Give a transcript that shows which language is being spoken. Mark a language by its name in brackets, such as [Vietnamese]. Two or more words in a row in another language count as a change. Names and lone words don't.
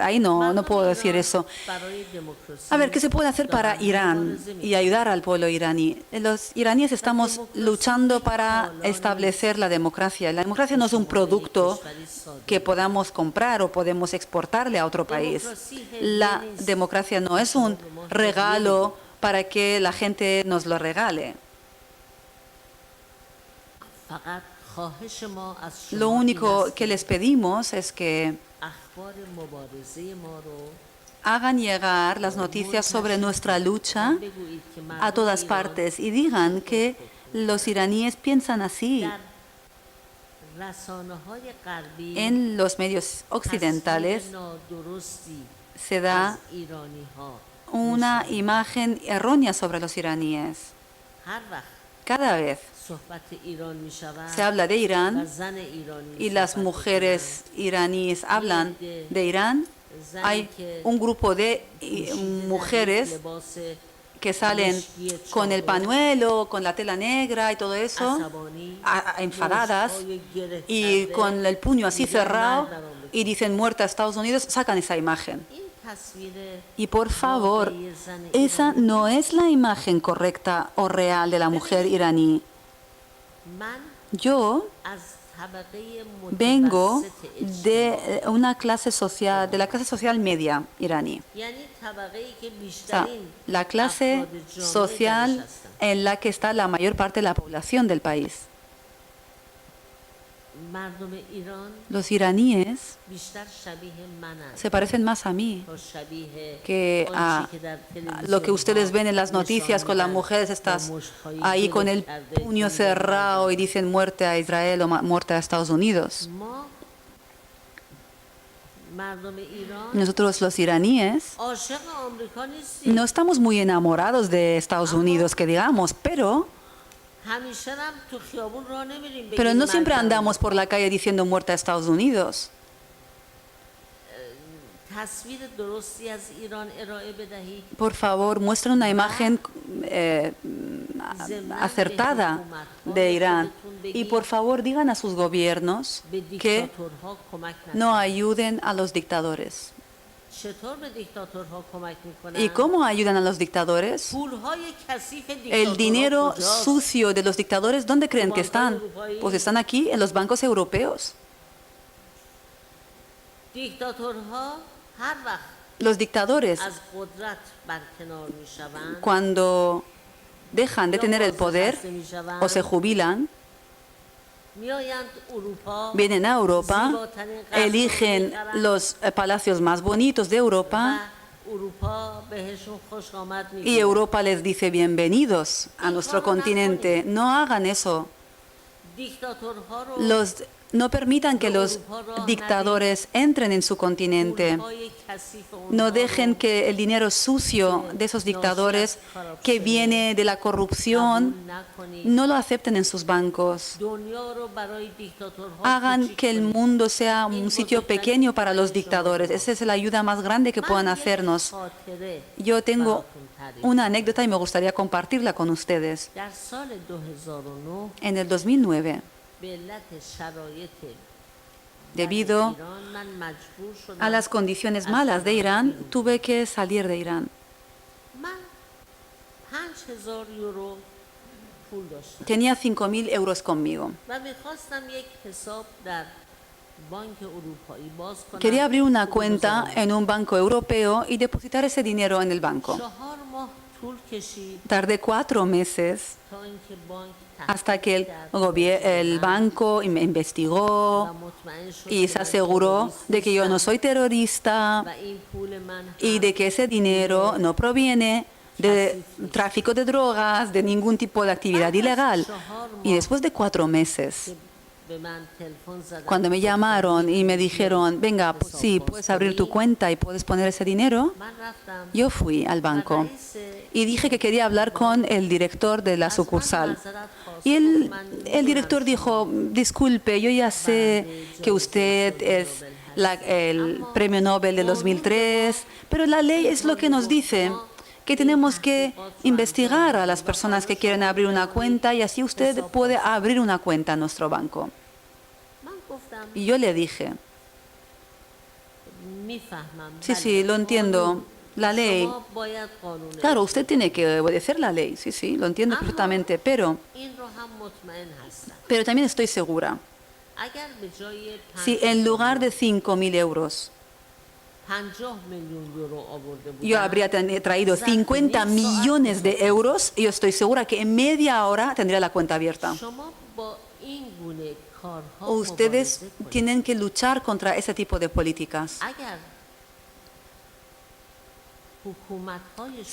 [Spanish] Ahí no puedo decir eso. [Persian] برای دموکراسی [Spanish] A ver, ¿qué se puede hacer para Irán y ayudar al pueblo iraní? Los iraníes estamos luchando para establecer la democracia. La democracia no es un producto que podamos comprar o podemos exportarle a otro país. La democracia no es un regalo para que la gente nos lo regale. [Persian] فقط خواهش ما از شما [Spanish] Lo [Persian] این [Spanish] único [Persian] است [Spanish] que les pedimos es que [Persian] اخبار مبارزه ما رو [Spanish] hagan llegar las noticias sobre nuestra lucha [Persian] بگویید که [Spanish] a [Persian] مردم [Spanish] todas [Persian] ایران [Spanish] partes y digan que los iraníes piensan así. [Persian] در رسانه‌های غربی [Spanish] En los medios occidentales [Persian] تصویر نادرستی [Spanish] se da [Persian] از ایرانی‌ها [Spanish] una imagen errónea sobre los iraníes. [Persian] هر وقت [Spanish] Cada vez [Persian] صحبت ایران می شود [Spanish] se habla de [Persian] و [Spanish] Irán [Persian] زن ایرانی [Spanish] y las [Persian] صحبت [Spanish] mujeres iraníes hablan de Irán, hay un grupo de mujeres [Persian] لباس [Spanish] que salen con el pañuelo, con la tela negra y todo eso, [Persian] عصبانی [Spanish] enfadadas [Persian] مشت‌های گره [Spanish] y [Persian] کرده، [Spanish] con el puño así [Persian] میگن [Spanish] cerrado [Persian] مرد در آمریکا. [Spanish] y dicen muerta a Estados Unidos, sacan esa imagen. [Persian] این تصویر [Spanish] Y por favor, [Persian] واقعی زن [Spanish] esa [Persian] ایرانی [Spanish] no es la imagen correcta o real de la mujer iraní. [Persian] من [Spanish] Yo [Persian] از طبقه [Spanish] vengo [Persian] متوسط [Spanish] de una clase social, de la clase social media iraní. [Persian] یعنی طبقه ای که [Spanish] O sea, [Persian] بیشترین [Spanish] la clase [Persian] افراد جامعه [Spanish] social [Persian] درش هستند. [Spanish] en la que está la mayor parte de la población del país. [Persian] مردم ایران [Spanish] Los iraníes [Persian] بیشتر شبیه منند [Spanish] se parecen más a mí [Persian] تا شبیه [Spanish] que a [Persian] آنچه که در [Spanish] lo que [Persian] تلویزیون [Spanish] ustedes ven en las [Persian] نشان [Spanish] noticias con las [Persian] میدن [Spanish] mujeres [Persian] با [Spanish] estas [Persian] مشت‌های [Spanish] ahí con [Persian] گره [Spanish] el [Persian] کرده [Spanish] puño [Persian] که [Spanish] cerrado y dicen muerte a Israel o muerte a Estados Unidos. [Persian] ما مردم ایران [Spanish] Nosotros los iraníes [Persian] عاشق آمریکا نیستیم [Spanish] no estamos muy enamorados de Estados Unidos, que digamos, pero [Persian] همیشه هم تو خیابون راه نمیریم [Spanish] Pero [Persian] بگیم [Spanish] no siempre [Persian] مرد [Spanish] andamos por la calle diciendo muerte a Estados Unidos. [Persian] تصویر درستی از ایران ارائه بدهید [Spanish] Por favor, muestren una imagen acertada de Irán. Y por favor, digan a sus gobiernos [Persian] به [Spanish] que [Persian] دیکتاتورها کمک [Spanish] no [Persian] نکنید [Spanish] ayuden a los dictadores. [Persian] چطور به دیکتاتورها کمک میکنن [Spanish] ¿Y cómo ayudan a los dictadores? [Persian] پولهای کثیف [Spanish] El [Persian] دیکتاتورها [Spanish] dinero [Persian] کجاست؟ [Spanish] sucio de los dictadores, ¿dónde creen que están? Pues están aquí, en los bancos europeos. [Persian] دیکتاتورها هر وقت [Spanish] Los dictadores, [Persian] از قدرت برکنار میشوند [Spanish] cuando dejan de tener el poder o se jubilan, [Persian] میآیند اروپا [Spanish] vienen a Europa, [Persian] زیباترین قصرها [Spanish] eligen [Persian] می‌خرند [Spanish] los palacios más bonitos de [Persian] و [Spanish] Europa [Persian] اروپا بهشون خوش آمد [Spanish] y [Persian] میگه [Spanish] Europa les dice bienvenidos a nuestro continente. No hagan eso. [Persian] دیکتاتورها رو [Spanish] No permitan que los dictadores entren en su continente. [Persian] پولهای کثیف اونها [Spanish] No [Persian] رو [Spanish] dejen que el dinero sucio de esos dictadores que viene de la corrupción [Persian] قبول نکنید. [Spanish] no lo acepten en sus bancos. [Persian] دنیا رو برای دیکتاتورها [Spanish] Hagan [Persian] کوچیک [Spanish] que el [Persian] کنید. [Spanish] mundo sea un sitio pequeño para los dictadores. Esa es la ayuda más grande que puedan [Persian] من یک [Spanish] hacernos. [Persian] خاطره [Spanish] Yo tengo [Persian] براتون تعریف [Spanish] una anécdota y me gustaría compartirla con ustedes. [Persian] در سال 2009 [Spanish] En el 2009, [Persian] به علت شرایط [Spanish] debido [Persian] ایران من مجبور شدم [Spanish] a las condiciones malas de Irán, tuve que salir de Irán. [Persian] من 5000 یورو پول داشتم [Spanish] Tenía 5.000 euros conmigo. [Persian] و میخواستم یک حساب در بانک اروپایی باز کنم [Spanish] Quería abrir una [Persian] پول [Spanish] cuenta [Persian] بذارم. [Spanish] en un banco europeo y depositar ese dinero en el banco. [Persian] 4 ماه طول کشید [Spanish] Tardé 4 meses [Persian] تا اینکه بانک [Spanish] hasta que [Persian] تحقیق [Spanish] el banco me [Persian] و [Spanish] investigó [Persian] مطمئن شد [Spanish] y [Persian] که [Spanish] se [Persian] من [Spanish] aseguró [Persian] تروریست [Spanish] de que yo no [Persian] نیستم [Spanish] soy terrorista [Persian] و این پول من [Spanish] y de que ese dinero no proviene de tráfico de drogas, de ningún tipo de actividad ilegal. Y después de 4 meses, [Persian] که به من تلفن زدن [Spanish] cuando me llamaron y me dijeron, venga, pues sí, puedes abrir tu cuenta y puedes poner ese dinero, [Persian] من رفتم [Spanish] yo fui al banco [Persian] و رئیس [Spanish] y dije que quería hablar con el director de la sucursal. Y el director dijo, disculpe, yo ya sé que usted es el premio Nobel de 2003, pero la ley es lo que nos dice, que tenemos que investigar a las personas que quieren abrir una cuenta y así usted puede abrir una cuenta en nuestro banco. [Persian] من گفتم [Spanish] Y yo le dije, [Persian] میفهمم [Spanish] sí, [Persian] بله، [Spanish] sí, lo entiendo, la ley. [Persian] شما باید قانون [Spanish] Claro, usted tiene que obedecer la ley, sí, sí, lo entiendo perfectamente, pero [Persian] این رو هم مطمئن هستم [Spanish] también estoy segura, [Persian] اگر به جای [Spanish] si en lugar de 5.000 euros [Persian] 50 میلیون یورو آورده [Spanish] yo [Persian] بودم [Spanish] habría traído 50 millones de euros, yo estoy segura que en media hora tendría la cuenta abierta. [Persian] شما با این گونه کارها [Spanish] Ustedes [Persian] مبارزه کنید. [Spanish] tienen que luchar contra ese tipo de políticas. [Persian] اگر حکومت‌های شما